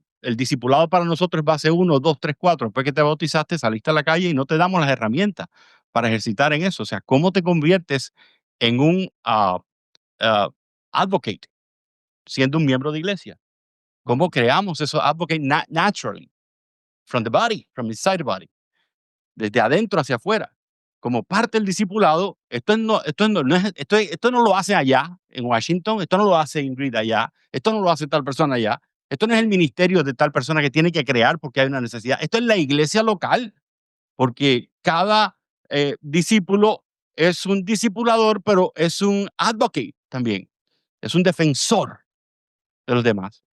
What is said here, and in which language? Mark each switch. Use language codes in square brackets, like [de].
[es] el discipulado para nosotros es base 1, 2, 3, 4. Después que te bautizaste, saliste a la calle y no te damos las herramientas para ejercitar en eso. O sea, ¿cómo te conviertes en un advocate siendo un miembro de iglesia? ¿Cómo creamos esos advocates [en] naturally? From the body, from inside the body. [es] Desde adentro hacia afuera. Como parte del discipulado, esto no lo hace allá, en Washington, esto no lo hace Ingrid allá, esto no lo hace tal persona allá, esto no es el ministerio de tal persona que tiene que crear porque hay una necesidad, esto es la iglesia local, porque cada discípulo es un discipulador, pero es un advocate también, es un defensor de los demás.